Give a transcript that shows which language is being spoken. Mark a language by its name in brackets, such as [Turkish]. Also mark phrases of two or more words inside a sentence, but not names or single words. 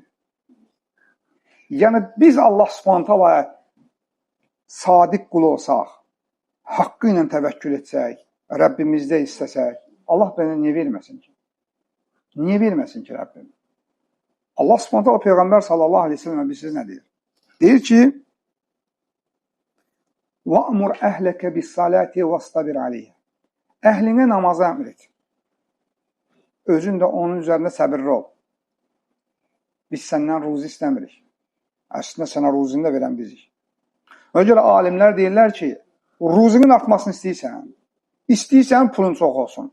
[Azerbaijani] Yəni, biz Allah Subhanahu sadiq qul olsaq, haqqı ilə təvəkkül etsək, Rəbbimizdə istəsək, Allah bənə niyə verməsin ki? Niyə verməsin ki Rəbbim? Allah Subhanahu Peyğəmbər [Arabic] صلى الله عليه وسلم [Azerbaijani] siz nə deyir? Deyir ki, [Arabic] وَأْمُرْ أَهْلَكَ بِالصَّلَاةِ وَاسْتَبِرْ عَلَيْهِ [Azerbaijani] Əhlinə namazı əmr et. Özün də onun üzərində səbirli ol. Biz səndən ruzi istəmirik. Əslində sənə ruzini də verən bizik. Ona görə alimlər deyirlər ki, ruzinin artmasını istəyirsən pulun çox olsun.